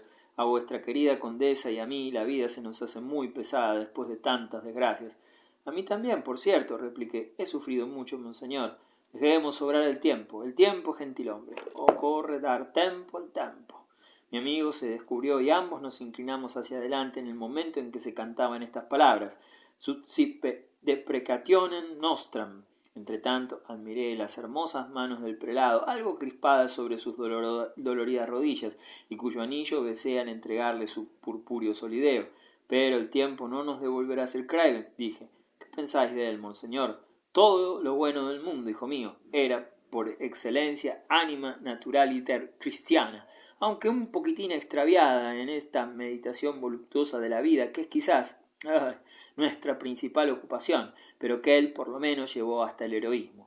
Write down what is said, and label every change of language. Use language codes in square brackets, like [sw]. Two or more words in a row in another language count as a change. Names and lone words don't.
[es] A vuestra querida condesa y a mí la vida se nos hace muy pesada después de tantas desgracias. A mí también, por cierto, repliqué. He sufrido mucho, monseñor. Dejemos obrar el tiempo, gentilhombre. Oh, [it] corre dar tempo al tempo. [es] Mi amigo se descubrió y ambos nos inclinamos hacia adelante en el momento en que se cantaban estas palabras. [la] Subsipe deprecationem nostram. [es] Entretanto, admiré las hermosas manos del prelado, algo crispadas sobre sus doloridas rodillas, y cuyo anillo besé al entregarle su purpúreo solideo. Pero el tiempo no nos devolverá Sir Craven, dije. ¿Qué pensáis de él, monseñor? Todo lo bueno del mundo, hijo mío, era por excelencia [la] ánima naturaliter cristiana, [es] aunque un poquitín extraviada en esta meditación voluptuosa de la vida, que es quizás nuestra principal ocupación, pero que él por lo menos llevó hasta el heroísmo.